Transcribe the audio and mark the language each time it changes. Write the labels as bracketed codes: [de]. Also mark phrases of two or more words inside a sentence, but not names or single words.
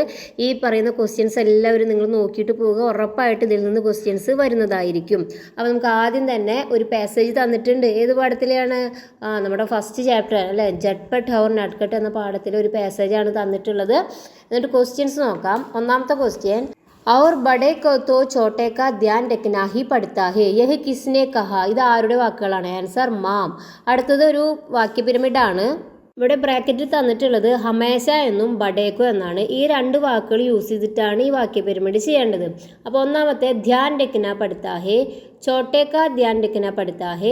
[ml] ഈ പറയുന്ന ക്വസ്റ്റ്യൻസ് എല്ലാവരും നിങ്ങൾ നോക്കിയിട്ട് പോവുക. ഉറപ്പായിട്ട് ഇതിൽ നിന്ന് ക്വസ്റ്റ്യൻസ് വരുന്നതായിരിക്കും. അപ്പോൾ നമുക്ക് ആദ്യം തന്നെ ഒരു പാസേജ് തന്നിട്ടുണ്ട്. ഏത് പാഠത്തിലെയാണ്? നമ്മുടെ ഫസ്റ്റ് ചാപ്റ്റർ അല്ലേ, ജട്ട്പട്ട് और നട്ട്കട്ട് എന്ന പാഠത്തിലെ ഒരു പാസേജാണ് തന്നിട്ടുള്ളത്. എന്നിട്ട് ക്വസ്റ്റ്യൻസ് നോക്കാം. ഒന്നാമത്തെ ക്വസ്റ്റ്യൻ, [hi] और बड़े को तो छोटे का ध्यान रखना ही पड़ता है, यह किसने कहा? [ml] ഇത് ആരുടെ വാക്കുകളാണ്? [en] answer ma'am. [ml] അടുത്തത് ഒരു വാക്യ പിരമിഡാണ്. ഇവിടെ ബ്രാക്കറ്റിൽ തന്നിട്ടുള്ളത് ഹമേശ എന്നും ബഡേക്കോ എന്നാണ്. ഈ രണ്ട് വാക്കുകൾ യൂസ് ചെയ്തിട്ടാണ് ഈ വാക്യ പിരമിഡ് ചെയ്യേണ്ടത്. അപ്പോൾ ഒന്നാമത്തെ [hi] ध्यान रखना पड़ता है, छोटे का ध्यान रखना पड़ता है.